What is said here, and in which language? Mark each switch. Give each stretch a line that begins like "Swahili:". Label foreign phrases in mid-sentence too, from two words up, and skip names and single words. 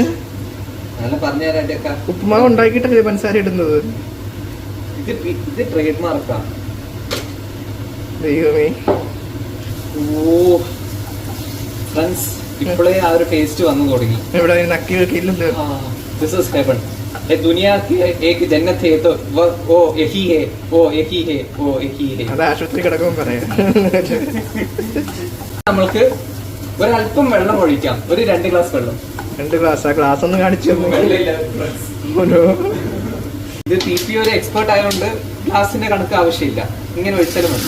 Malayalam: നല്ല പറഞ്ഞുതരാ. ഉപ്പുമാവ് ഉണ്ടാക്കിയിട്ടല്ലേ പഞ്ചസാര ഇടുന്നത്? ഇത് ട്രേഡ് മാർക്കാ. ദൈവമേ. ഓ ഫ്രണ്ട്സ്, ഇപ്പോഴേ ആ ഒരു ടേസ്റ്റ് വന്നു തുടങ്ങി. ഇവിടെ നക്കി വെക്കില്ലല്ലോ.
English: This is heaven.
Hindi: दुनिया की एक जन्नत है तो वो यही है, वो यही है, वो यही है.
Malayalam: അത് ആശുപത്രി കിടക്കുമ്പോൾ പറയാം. നമ്മൾക്ക് ഒരല്പം വെള്ളം ഒഴിക്കാം. ഒരു 2 ഗ്ലാസ് വെള്ളം. 2 ഗ്ലാസ്. ആ ഗ്ലാസ് ഒന്ന് കാണിച്ചു. ഇത് പീപ്പി ഒരു എക്സ്പേർട്ട് ആയതുകൊണ്ട് ഗ്ലാസിന്റെ കണക്ക് ആവശ്യമില്ല, ഇങ്ങനെ ഒഴിച്ചാലും മതി.